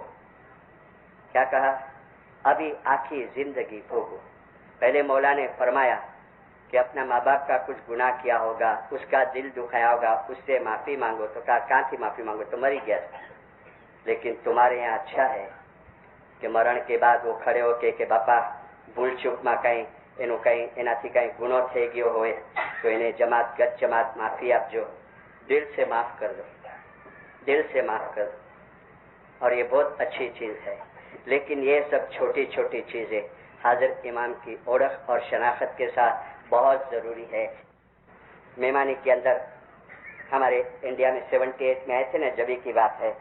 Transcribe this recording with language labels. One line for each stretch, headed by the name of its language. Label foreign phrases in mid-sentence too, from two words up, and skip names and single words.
Urdu: کیا کہا؟ ابھی آخری زندگی بھوگو. پہلے مولا نے فرمایا کہ اپنا ماں باپ کا کچھ گناہ کیا ہوگا، اس کا دل دکھایا ہوگا، اس سے معافی مانگو. تو کہا کہاں تھی معافی مانگو، تو مر ہی گیا تھا. لیکن تمہارے یہاں اچھا ہے کہ مرن کے بعد وہ کھڑے ہو کے کہ باپا
Gujarati: ભૂલ ચૂકમાં કંઈ એનું કંઈ એનાથી કંઈ ગુનો થઈ ગયો હોય તો એને જમાત ગત જમાત માફી આપજો,
Urdu: دل سے معاف کر دو، دل سے معاف کر دو. اور یہ بہت اچھی چیز ہے. لیکن یہ سب چھوٹی چھوٹی چیزیں حاضر امام کی اوڑھ اور شناخت کے ساتھ بہت ضروری ہے. مہمانی کے اندر ہمارے انڈیا میں 78 میں آئے تھے نا، جبھی کی بات ہے.